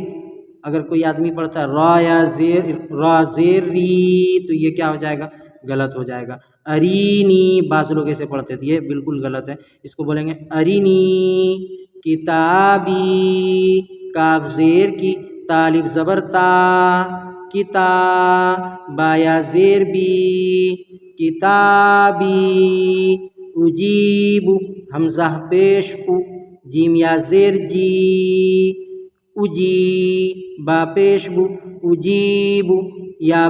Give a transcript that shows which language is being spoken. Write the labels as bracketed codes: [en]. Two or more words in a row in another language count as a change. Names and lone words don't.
[ur] اگر کوئی آدمی پڑھتا ہے را زیر ری تو یہ کیا ہو جائے گا؟ غلط ہو جائے گا۔ ارینی، بعض لوگ ایسے پڑھتے تھے، یہ بالکل غلط ہے، اس کو بولیں گے ارینی، کتابی، کاف زیر کی، تالف زبر تا، کتا، با یا زیر بی، کتابی، اجیب، حمزہ پیش او، جیم یا زیر جی، اجی، با پیش بو، اجیب، یا